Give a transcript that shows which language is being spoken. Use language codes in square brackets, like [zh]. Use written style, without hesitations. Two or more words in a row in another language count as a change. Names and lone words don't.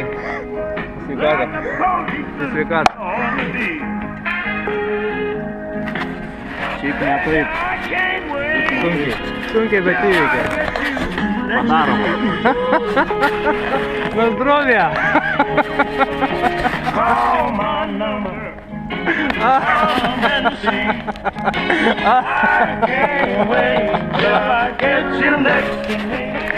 [lt] Sveikatą. Sveikatą. Šiaip ne taip. Sunkiai, bet įveikia. Padarom. [pl] Na zdrovia! [en] Call my number. I can't wait till I get you next to me.